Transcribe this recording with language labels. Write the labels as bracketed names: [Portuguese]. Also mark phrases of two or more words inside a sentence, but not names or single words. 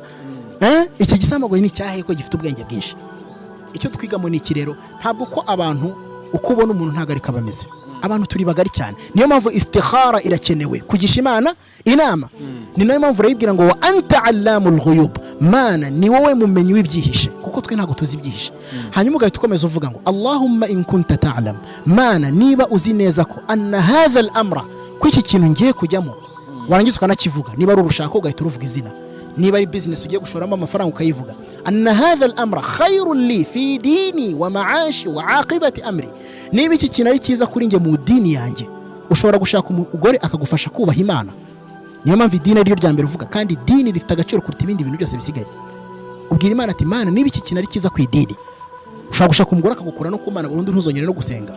[Kinyarwanda] Iki gisamago ni cyahe ko gifite ubwenge bwinshi? Icyo twigamo ni ikirero, ntabwo ko abantu uko ubona umuntu ntago ari kabameze. Abantu turi bagari cyane. Niyo mpamvu istikhara irakenewe, kugisha Imana inama. Ni nayo mpamvu urayibwira ngo [Arabic] وأنت علام الغيوب, [Kinyarwanda] Mana ni wowe mumenyi w'ibyihishe, kuko twe ntago tuzi ibyihishe. Hanyuma ugahita ukomeza uvuga ngo [Arabic] اللهم إن كنت تعلم, [Kinyarwanda] Mana niba uzi neza ko [Arabic] أن هذا الأمر, [Kinyarwanda] ko iki kintu ngiye kujyamo, warangiza ukanakivuga. Niba ari urushako ugahita uruvuga izina, niba ari business ugiye gushoramo amafaranga ukayivuga, [Arabic] أن هذا الأمر خير لي في ديني ومعاشي وعاقبة أمري, [Kinyarwanda] niba iki kintu ari cyiza kuri nge mu dini yanjye. Ushobora gushaka umugore akagufasha kubaha Imana. Niyo mpamvu idini ariyo rya mbere uvuga, kandi dini rifite agaciro kuruta ibindi bintu byose bisigaye. Ubwira Imana ati Mana niba iki kintu ari cyiza ku idini. Ushobora gushaka umugore akagukura no ku Mana burundu, ntuzongere no gusenga.